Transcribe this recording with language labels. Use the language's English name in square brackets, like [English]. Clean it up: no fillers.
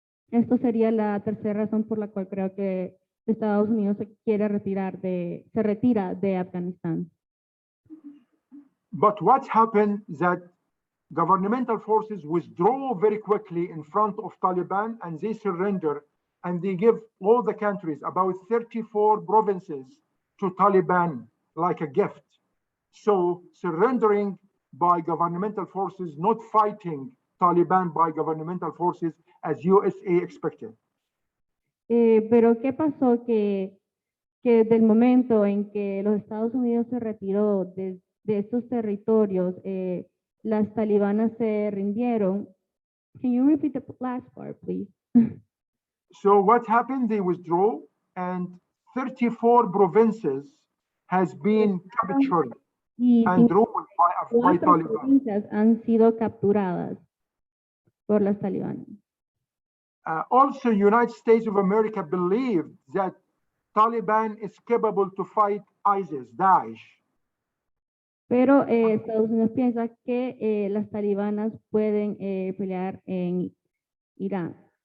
[Spanish] Esto sería la tercera razón por la cual creo que Estados Unidos se retira de Afganistán. [English] But what happened that governmental forces withdraw very quickly in front of Taliban and they surrender and they give all the countries, about 34 provinces, to Taliban like a gift. So surrendering by governmental forces, not fighting Taliban by governmental forces as USA expected. [Spanish] Pero ¿qué pasó? Que del momento en que los Estados Unidos se retiró de estos territorios, las talibanas se rindieron. [English] Can you repeat the last part, please? So what happened? They withdrew and 34 provinces has been captured. [Spanish] Y [English] and ruled by [Spanish] 4 [English] Taliban. [Spanish] provincias han sido capturadas por los talibanes. [English] Also, United States of America believed that Taliban is capable to fight ISIS, Daesh. [Spanish] Pero Estados Unidos piensa que las talibanas pueden pelear en Irán.